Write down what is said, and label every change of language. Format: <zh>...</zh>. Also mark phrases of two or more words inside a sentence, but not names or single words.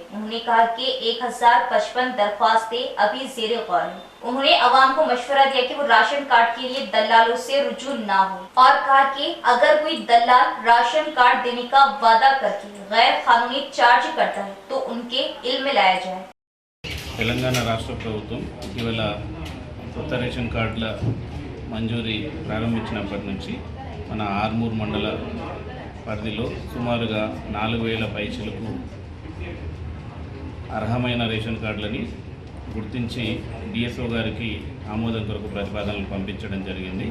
<ur>انہوں نے کہا کہ 1055 درخواستیں ابھی زیر غور ہیں۔ انہوں نے عوام کو مشورہ دیا کہ وہ</ur> <en>ration card</en> <ur>کے لیے دلالوں سے رجوع نہ ہو اور کہا کہ اگر کوئی دلال</ur> <en>ration card</en> <ur>دینے کا وعدہ کر کے غیر قانونی چارج کرتا ہے تو ان کے علم میں لایا جائے۔</ur> <te>తెలంగాణ రాష్ట్ర ప్రభుత్వం ఇటీవల కొత్త</te> <en>ration cards</en> <te>మంజూరీ ప్రారంభించినప్పటి నుంచి మన ఆర్మూర్ మండల పరిధిలో సుమారుగా 4000 పైసలకు అర్హమైన</te> <en>ration cards</en> <te>గుర్తించి డిఎస్ఓ గారికి ఆమోదం కొరకు ప్రతిపాదనలు పంపించడం జరిగింది।</te>